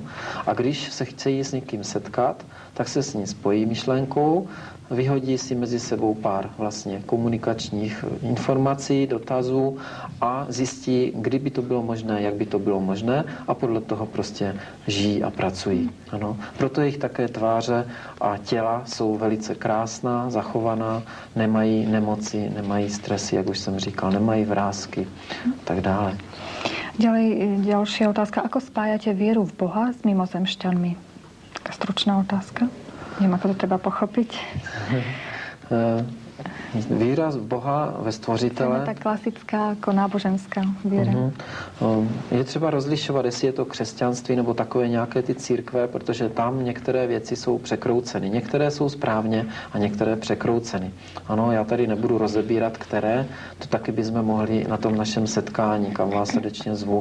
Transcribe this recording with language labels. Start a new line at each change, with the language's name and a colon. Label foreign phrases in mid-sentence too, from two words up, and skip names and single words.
Czech: A když se chtějí s někým setkat, tak se s ní spojí myšlenkou, vyhodí si mezi sebou pár vlastně komunikačních informací, dotazů a zjistí, kdy by to bylo možné, jak by to bylo možné, a podle toho prostě žijí a pracují. Ano. Proto jejich také tváře a těla jsou velice krásná, zachovaná, nemají nemoci, nemají stresy, jak už jsem říkal, nemají vrásky a tak dále.
Slovak: Ďalšia otázka. Ako spájate vieru v Boha s mimozemšťanmi? Taká stručná otázka. Neviem, ako to treba pochopiť.
Czech: Víra v Boha, ve Stvořitele. Tak klasická, jako náboženská víra. Je třeba rozlišovat, jestli je to křesťanství nebo takové nějaké ty církve, protože tam některé věci jsou překrouceny. Některé jsou správně a některé překrouceny. Ano, já tady nebudu rozebírat, které, to taky bychom mohli na tom našem setkání, kam vás srdečně zvu.